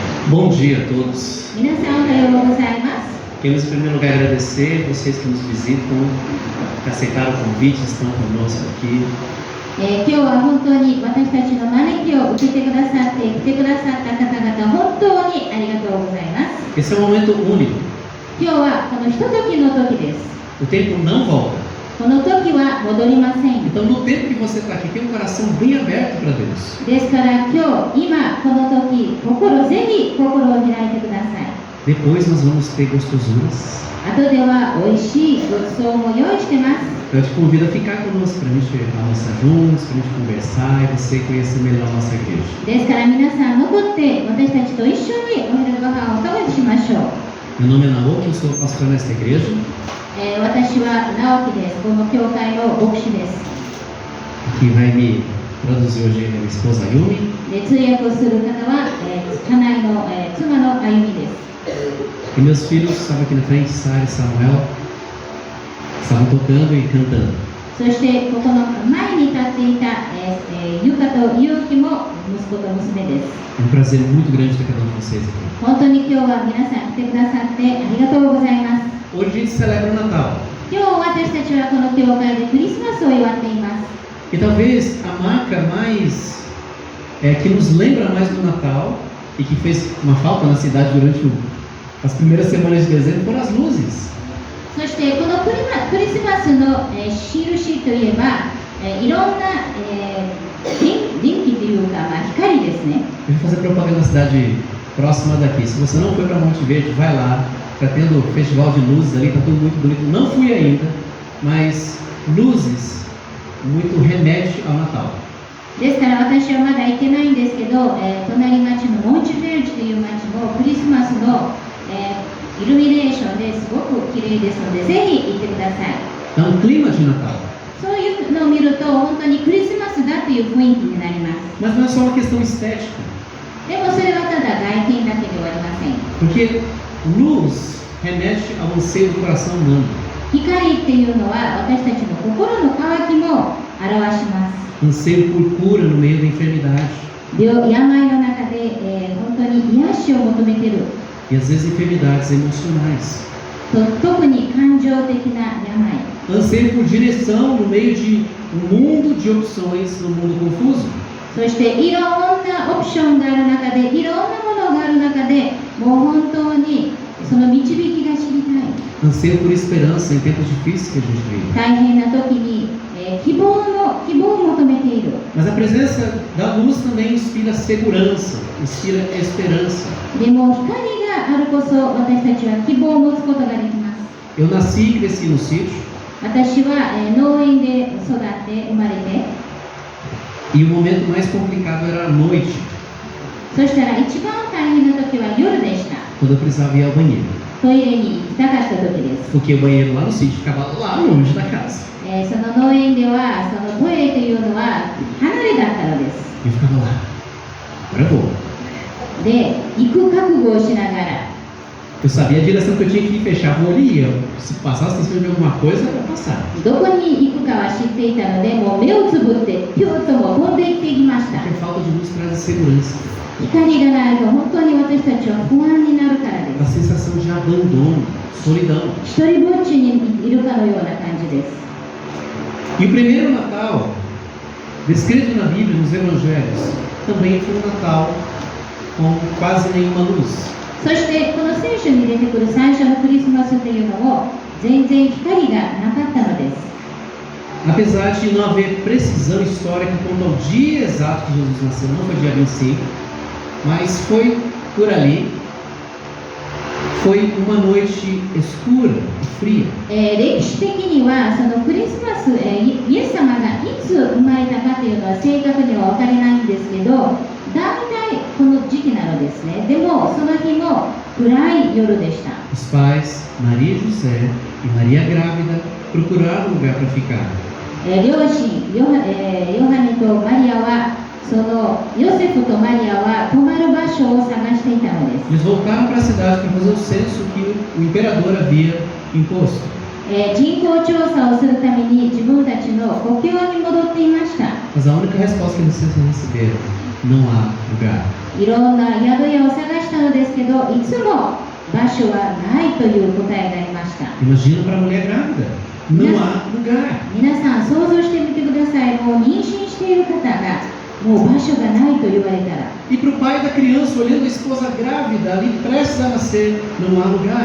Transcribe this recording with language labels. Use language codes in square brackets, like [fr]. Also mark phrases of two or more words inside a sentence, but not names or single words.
[pt] Bom dia a todos. [ja] 皆さんおはようございます。 [pt] Queremos em primeiro lugar agradecer vocês que nos visitam, que aceitaram o convite, estão conosco aqui. [ja] 今日は本当に私たちの招きを受けてくださって来てくださった方々、本当にありがとうございます。 [pt] Esse é um momento único. [ja] 今日はこのひとときの時です。 [pt] O tempo não volta. [ja] この時は戻りません。 [pt] Então, no tempo que você está aqui, tem um coração bem aberto para Deus. [ja] ですから今日、今、この時、ぜひ心を開いてください。 [pt] Depois nós vamos ter gostosuras. [ja] 後では美味しいごちそうも用意してます。 [pt] Eu te convido a ficar conosco para a gente almoçar juntos, para a gente conversar e você conhecer melhor a nossa igreja. [ja] ですから皆さん残って私たちと一緒にお昼ご飯を食べしましょう。 [pt] Meu nome é Naoki, eu sou pastor nesta igreja. [ja] 私は直樹です。この教会の牧師です。 [pt] Que vai me traduzir hoje é minha esposa Yumi. [ja] で通訳をする方は、家内の、妻のあゆみです。 [pt] E meus filhos estavam aqui na frente, Sara e Samuel, estavam tocando e cantando. [ja] そしてここの前に立っていた、ゆかとゆうきも息子と娘です。 [pt] É um prazer muito grande ter cada um de vocês aqui. [ja] 本当に今日は皆さん来てくださってありがとうございます。 [pt] Hoje a gente celebra o Natal. [ja] 今日私たちはこの教会でクリスマスを祝っています。 [pt] E talvez a marca mais que nos lembra mais do Natal e que fez uma falta na cidade durante as primeiras semanas de dezembro foram as luzes. [ja] そしてこのクリスマスの、印といえば、いろんな、電気というか、光ですね。 [pt] Eu vou fazer propaganda na cidade próxima daqui. Se você não foi para Monte Verde, vai lá. Está tendo festival de luzes ali, está tudo muito bonito. Não fui ainda, mas luzes muito remete ao Natal. [ja] ですから私はまだ行ってないんですけど、隣町のモンチフェルチという町もクリスマスの、イルミネーションですごく綺麗ですので、ぜひ行ってください。 [pt] Então, um clima de Natal. [ja] そういうのを見ると本当にクリスマスだという雰囲気になります。 [pt] Mas não é só uma questão estética. [ja] でもそれはただ外見だけではありません。 [pt] Porque luz remete ao anseio do coração humano. [ja] 光っていうのは私たちの心の渇きも表します。 [pt] Anseio por cura no meio da enfermidade. [ja] 病の中で、本当に癒しを求めている。 [pt] E às vezes enfermidades emocionais. [ja] 特に感情的な病。 [pt] Anseio por direção no meio de um mundo de opções, no mundo confuso. [ja] そしていろんなオプションがある中で、いろんなものがある中で、もう本当にその導きが知りたい。 [pt] Anseio por esperança em tempos difíceis que a gente vive. [ja] 大変な時に、希望を求めている。 [pt] Mas a presença da luz também inspira segurança, inspira esperança. [ja] でも光があるこそ私たちは希望を持つことができます。 [pt] Eu nasci e cresci no sítio. [ja] 私は、農園で育って生まれて、 [pt] E o momento mais complicado era a noite, [ja] そしたら一番大変な時は夜でした。 [pt] quando eu precisava ir ao banheiro. [ja] トイレに行きたかった時です。 [pt] Porque o banheiro lá no sítio ficava lá longe da casa. [ja] その農園ではそのトイレというのは離れだったのです。 [pt] E eu ficava lá. Agora eu vou. [ja] で、行く覚悟をしながら、 [pt] Eu sabia a direção que eu tinha que ir, fechava o olho e ia. Se passasse em cima de alguma coisa, eu ia passar. [ja] どこに行くかは知っていたので、もう目をつぶってピュッともう飛んでいっていきました。 [pt] Porque a falta de luz traz insegurança. [ja] 光がないと本当に私たちは不安になるからで [pt] A [ja] す。 [pt] sensação de abandono, solidão. [ja] 一人ぼっちにいるかのような感じです。 [pt] E o primeiro Natal, descrito na Bíblia, nos Evangelhos, também foi um Natal com quase nenhuma luz. [ja] そしてこの聖書に出てくる最初のクリスマスというのも全然光がなかったのです。 [pt] Apesar de não haver precisão histórica quanto ao dia exato que Jesus nasceu, não foi dia 25, mas foi por ali. Foi uma noite escura e fria. [ja] 歴史的にはそのクリスマス、イエス様がいつ生まれたかというのは正確には分かりないんですけど、大体この時期なのですね。でもその日も暗い夜でした。 [pt] Os pais, Maria e José e Maria grávida, procuraram um lugar para ficar. [ja] 両親ヨハネとマリアはそのヨセフとマリアは泊まる場所を探していたのです。 [pt] Eles voltaram para a cidade para fazer o censo que o imperador havia imposto. [ja] 人口調査をするために自分たちの故郷に戻っていました。 [pt] Mas a única resposta que eles receberam não há lugar. [ja] いろんな宿屋を探したのですけど、いつも場所はないという答えがありました。 [pt] Imagina para a mulher grávida, não há lugar. [ja] 皆さん想像してみてください。もう妊娠している方がもう場所がないと言われたら、 [pt] E para o pai da criança, olhando a esposa grávida ali prestes a nascer, não há lugar.